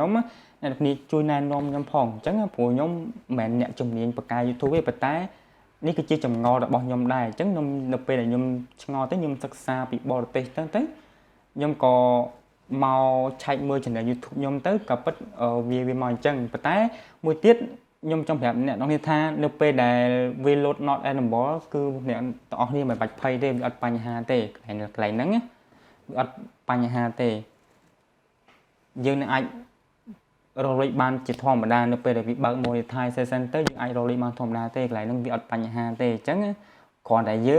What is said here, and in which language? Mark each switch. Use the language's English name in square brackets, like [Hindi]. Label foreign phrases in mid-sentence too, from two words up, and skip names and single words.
[Khmer] ខ្ញុំអ្នកនរគ្នាជួយណែនាំខ្ញុំផងអញ្ចឹងព្រោះខ្ញុំមិនមែនអ្នកជំនាញបង្កើត YouTube ទេប៉ុន្តែនេះគឺជាចម្ងល់របស់ខ្ញុំដែរអញ្ចឹងខ្ញុំនៅ ពេលដែលខ្ញុំឆ្ងល់ទៅខ្ញុំសិក្សាពីបរទេសទៅខ្ញុំក៏មកឆែកមើល channel YouTube ខ្ញុំទៅក៏ពិតវាមកអញ្ចឹងប៉ុន្តែមួយទៀតខ្ញុំចង់ប្រាប់អ្នកនរគ្នាថានៅពេលដែល [English] we load not enable [Khmer] គឺអ្នកទាំងអស់គ្នាមិនបាច់ភ័យទេវាអត់បញ្ហាទេកន្លែងហ្នឹងវាអត់បញ្ហាទេយើងនឹងអាចរកលេខបានជាធម្មតានៅពេលដែលវាបើក monetization ទៅយើងអាចរកលេខបានធម្មតាទេកន្លែងហ្នឹងវាអត់បញ្ហាទេអញ្ចឹងគ្រាន់តែ